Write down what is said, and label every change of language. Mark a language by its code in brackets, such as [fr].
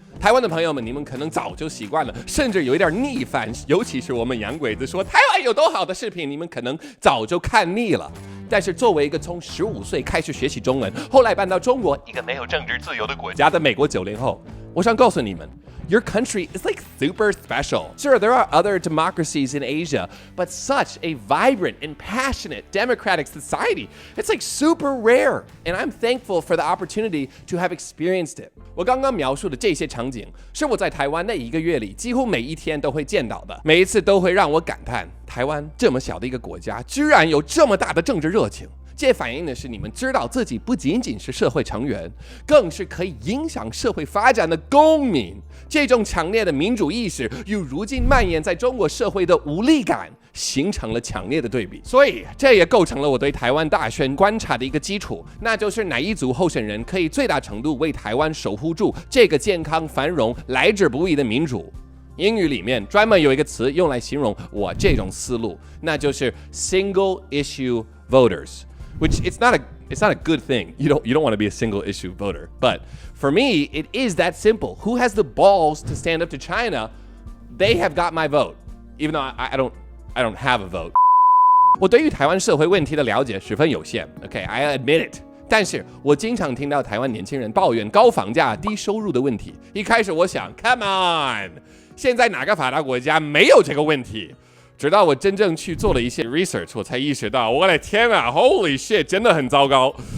[zh] 台湾的朋友们，你们可能早就习惯了，甚至有一点逆反，尤其是我们洋鬼子说台湾有多好的视频，你们可能早就看腻了。但是作为一个从15岁开始学习中文，后来搬到中国一个没有政治自由的国家的美国90后，我想告诉你们， [en] Your country is like super special. Sure, there are other democracies in Asia, but such a vibrant and passionate democratic society, it's like super rare. And I'm thankful for the opportunity to have experienced it. [zh] 我刚刚描述的这些场景，是我在台湾那1个月里几乎每一天都会见到的，每一次都会让我感叹，台湾这么小的一个国家，居然有这么大的政治热情。这反映的是你们知道自己不仅仅是社会成员，更是可以影响社会发展的公民。这种强烈的民主意识与如今蔓延在中国社会的无力感形成了强烈的对比，所以这也构成了我对台湾大选观察的一个基础，那就是哪一组候选人可以最大程度为台湾守护住这个健康繁荣来之不易的民主。英语里面专门有一个词用来形容我这种思路，那就是 [en] single issue voters。 Which it's not a good thing. You don't want to be a single issue voter. But for me, it is that simple. Who has the balls to stand up to China? They have got my vote. Even though I don't have a vote. [zh] 我对于台湾社会问题的了解十分有限。 [en] Okay, I admit it. [zh] 但是我经常听到台湾年轻人抱怨高房价、低收入的问题。一开始我想 ， [en] Come on， [zh] 现在哪个发达国家没有这个问题？直到我真正去做了一些 research， 我才意识到，我的天啊 ， [en] Holy shit， [zh] 真的很糟糕。